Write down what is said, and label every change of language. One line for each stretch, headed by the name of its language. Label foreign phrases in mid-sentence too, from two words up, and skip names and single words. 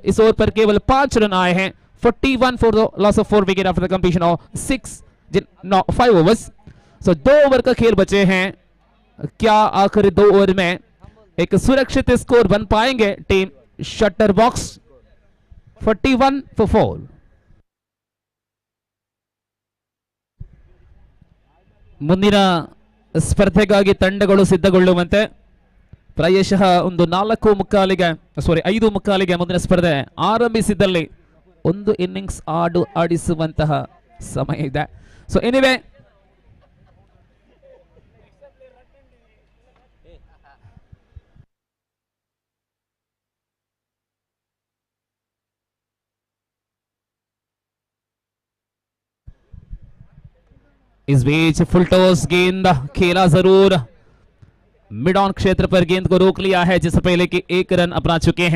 Hindi: इस ओवर पर केवल 5 रन आए हैं।
English: 41 for the loss of 4 wicket after the completion of 5 overs.
Hindi: सो 2 ओवर का खेल बचे हैं। क्या आखिरी 2 ओवर में एक सुरक्षित स्कोर बन पाएंगे टीम शटर बॉक्स?
English: 41 for 4।
Kannada: ಮುಂದಿನ ಸ್ಪರ್ಧೆಗಾಗಿ ತಂಡಗಳು ಸಿದ್ಧಗೊಳ್ಳುವಂತೆ ಪ್ರಾಯಶಃ ಒಂದು 5:45ಗೆ ಮುಂದಿನ ಸ್ಪರ್ಧೆ ಆರಂಭಿಸಿದಲ್ಲಿ 1 ಇನ್ನಿಂಗ್ಸ್ ಆಡಿಸುವಂತಹ ಸಮಯ ಇದೆ.
English: so anyway,
Hindi: इस बीच
English: full toss
Hindi: गेंद खेला जरूर,
English: mid on
Hindi: क्षेत्र पर गेंद को रोक लिया है, जिससे पहले कि 1 रन अपना चुके हैं।